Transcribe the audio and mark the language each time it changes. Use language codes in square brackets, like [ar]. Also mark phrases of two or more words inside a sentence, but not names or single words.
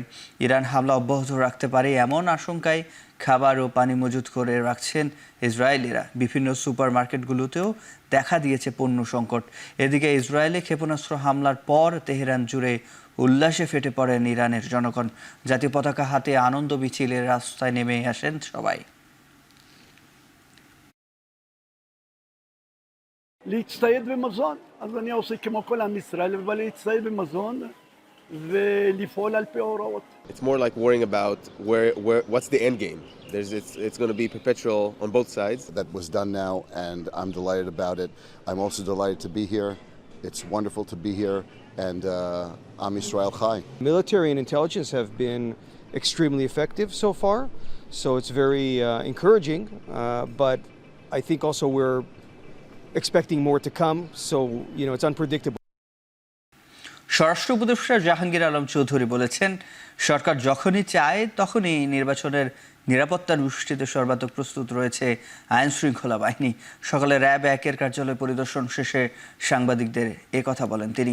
[bn] ইরান হামলা অব্যাহত রাখতে পারে এমন আশঙ্কায় খাবার ও পানি মজুত করে রাখছেন ইসরায়েলিরা। বিভিন্ন সুপার মার্কেটগুলোতেও দেখা দিয়েছে পণ্য সংকট। এদিকে ইসরায়েলে ক্ষেপণাস্ত্র হামলার পর তেহরান জুড়ে উল্লাসে ফেটে পড়েন ইরানের জনগণ। জাতীয় পতাকা হাতে আনন্দ মিছিলের রাস্তায় নেমে আসেন সবাই। [he] להצטייד במזון, אז אני עושה כמו כל עם ישראל, אבל להצטייד במזון ולפעול על פי ההוראות. [en] It's more like worrying about what's the end game. It's going to be perpetual on both sides. That was done now, and I'm delighted about it. I'm also delighted to be here. It's wonderful to be here, and [he] עם ישראל חי. [en] Military and intelligence have been extremely effective so far, so it's very encouraging, but I think also we're expecting more to come, so it's unpredictable. [bn] স্বরাষ্ট্র উপদেষ্টা জাহাঙ্গীর আলম চৌধুরী বলেছেন, সরকার যখনই চায় তখনই নির্বাচনের নিরাপত্তা নিশ্চিতে সর্বাত্মক প্রস্তুত রয়েছে আইন শৃঙ্খলা বাহিনী। সকালে র্যাব ১-এর কার্যালয় পরিদর্শন শেষে সাংবাদিকদের কথা বলেন তিনি।